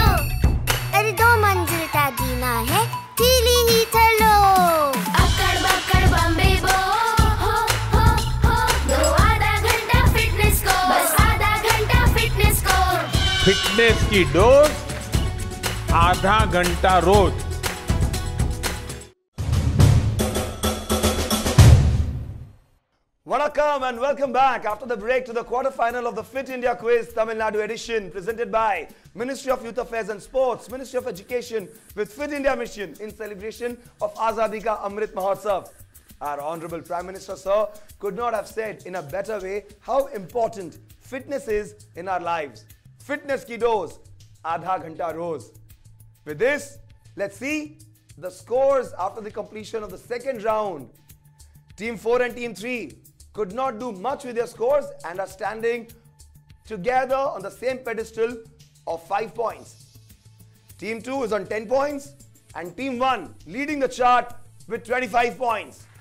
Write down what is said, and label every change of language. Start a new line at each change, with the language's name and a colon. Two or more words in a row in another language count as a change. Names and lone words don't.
Hindi: अरे 2 मंजिल का जीना है, ढीली ही चलो। अक्कड़ बक्कड़ बम्बे बो, हो, दो आधा घंटा फिटनेस को। बस आधा घंटा फिटनेस को। फिटनेस की डोज आधा घंटा रोज।
English: Welcome and welcome back after the break to the quarter-final of the Fit India Quiz Tamil Nadu edition, presented by Ministry of Youth Affairs and Sports, Ministry of Education with Fit India Mission in celebration of Azadi ka Amrit Mahotsav. Our Honorable Prime Minister, sir, could not have said in a better way how important fitness is in our lives.
Hindi: फिटनेस की डोज, आधा घंटा रोज.
English: With this, let's see the scores after the completion of the second round. Team 4 and Team 3 could not do much with their scores and are standing together on the same pedestal of 5 points. Team 2 is on 10 points and Team 1 leading the chart with 25 points.